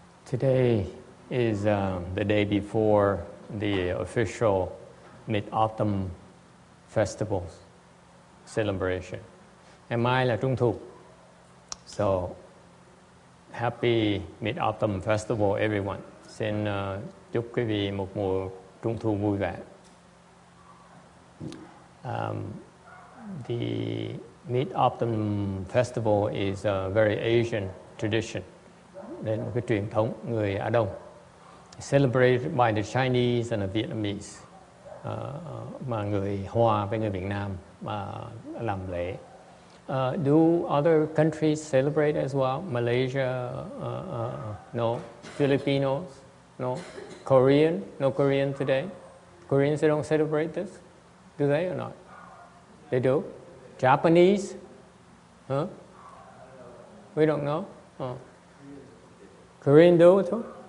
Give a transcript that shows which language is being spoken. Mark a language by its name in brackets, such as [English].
[English] Today is the day before the official Mid-Autumn Festival celebration. [Vietnamese] Ngày mai là Trung thu. [English] So, happy Mid-Autumn Festival everyone. [Vietnamese] Xin chúc quý vị một mùa Trung thu vui vẻ. [English] The Mid-Autumn Festival is a very Asian tradition. [Vietnamese] Đây là một cái truyền thống người Á Đông. [English] Celebrated by the Chinese and the Vietnamese. [Vietnamese] Mà người Hoa với người Việt Nam làm lễ. [English] Do other countries celebrate as well? Malaysia, no. Filipinos, no. Korean, no Korean today. Koreans, they don't celebrate this, do they or not? They do. Japanese, huh? We don't know. Korean do too.